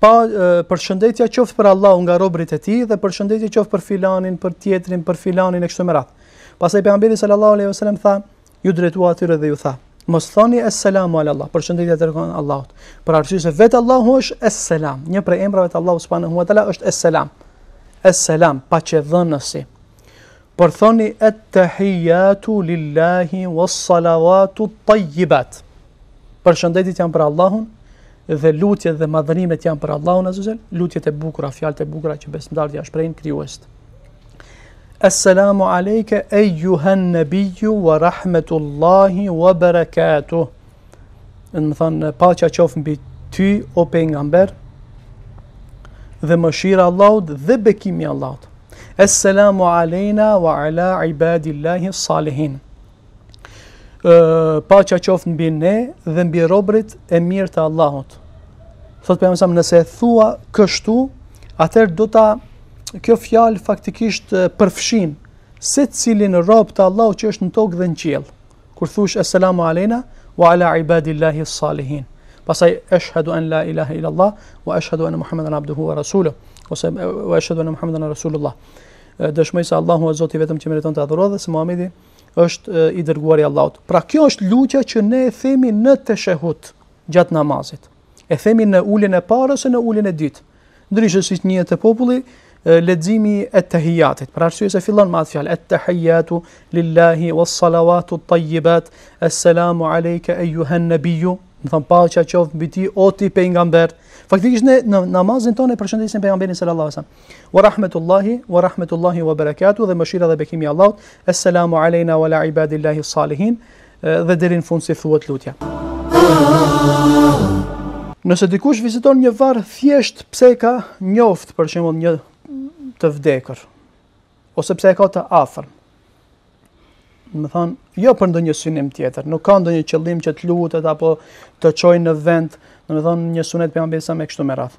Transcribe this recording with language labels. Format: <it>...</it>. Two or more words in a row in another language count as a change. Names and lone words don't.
<sq>përshëndetja qoftë për Allahun nga robërit e tij dhe përshëndetja qoftë për filanin, për tjetrin, për filanin e kështu me radhë. Pastaj pejgamberi</sq> <ar>صلى الله عليه وسلم</ar> <sq>tha, ju drejtua atyre dhe ju tha, mos thoni</sq> <ar>السلام على الله,</ar> <sq>përshëndetja dërgon Allahut. Për arsye se vetë Allahu është esselam, një prej emrave të Allahut subhanahu wa taala është esselam. Esselam, paqëdhënësi. Por thoni</sq> <ar>التحيات لله والصلوات الطيبات.</ar> <sq>Përshëndetjet janë për Allahun dhe lutjet dhe madhërimet janë për Allahun</sq> <ar>عز وجل,</ar> <sq>lutjet e bukura, fjalët e bukura që besimtarët ja shprehin krijuesit.</sq> <ar>السلام عليك أيها النبي ورحمة الله وبركاته.</ar> <sq>Në thënë, paqja qoftë mbi ty o pejgamber dhe mëshira Allahut dhe bekimi Allahut.</sq> <ar>السلام علينا وعلى عباد الله الصالحين.</ar> <sq>Paqja qoftë mbi ne dhe mbi robërit e mirë të Allahut. Thot pejgamberi, nëse e thua kështu, atëherë do ta kjo fjalë faktikisht përfshin secilin rob të Allahut që është në tokë dhe në qiell. Kur thush</sq> <ar>السلام علينا وعلى عباد الله الصالحين. Pastaj أشهد أن لا إله إلا الله وأشهد أن محمدا عبده ورسوله ose وأشهد أن محمدا رسول الله.</ar> <sq>Dëshmoj se Allahu është Zoti vetëm që meriton të adhurohet dhe se Muhamedi është i dërguari i Allahut. Pra kjo është lutja që ne e themi në teshehud gjatë namazit. E themi në uljen e parë ose në uljen e dytë. Ndryshe siç njihet te populli, leximi e tahiyatit. Për arsye se fillon me atë fjalë</sq> <ar>التحيات لله والصلوات الطيبات. السلام عليك أيها النبي.</ar> <sq>Do të thon paqja qoftë mbi ti o ti pejgamber. Faktikisht ne në namazin tonë përshëndesim pejgamberin</sq> <ar>صلى الله عليه وسلم. ورحمة الله وبركاته</ar> <sq>dhe mëshira dhe bekimi i Allahut.</sq> <ar>السلام علينا وعلى عباد الله الصالحين</ar> <sq>dhe deri në fund si thuhet lutja. Nëse dikush viziton një varr thjesht pse e ka njoft për shembull një të vdekur ose pse e ka të afër. Do të thon, jo për ndonjë synim tjetër, nuk ka ndonjë qëllim që të lutet apo të çojë në vend, do të thon një sunet pejgamberit sa me kështu me radhë.</sq>